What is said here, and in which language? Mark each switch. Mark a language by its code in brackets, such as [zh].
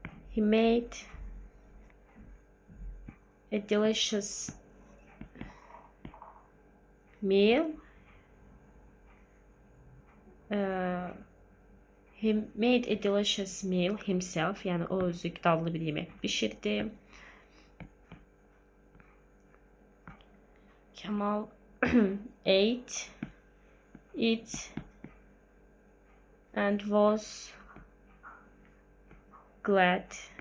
[en] He made a delicious meal. He made a delicious meal himself. [az] Yani o özü dadlı bir yemek pişirdi. [en] Kemal ate it and was glad.